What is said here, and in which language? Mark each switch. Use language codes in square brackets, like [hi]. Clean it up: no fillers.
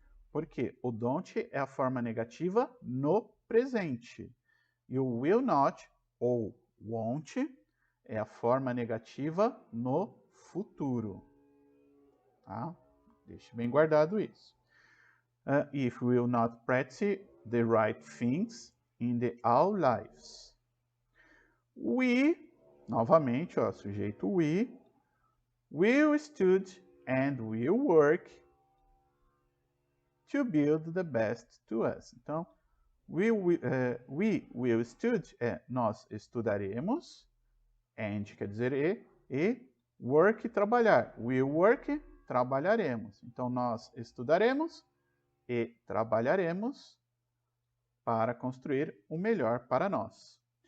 [pt] Porque o don't é a forma negativa no presente. E o will not, ou won't, é a forma negativa no futuro. Tá? Deixe bem guardado isso. [en] If we will not practice the right things in our lives. We, [pt] novamente, ó, sujeito [en] we, will study and will work to build the best to us. [pt] Então, [en] we will study, [pt] nós estudaremos, and quer dizer e work, trabalhar. [en] Will work, [pt] trabalharemos. Então, nós estudaremos e trabalharemos para construir o melhor para nós.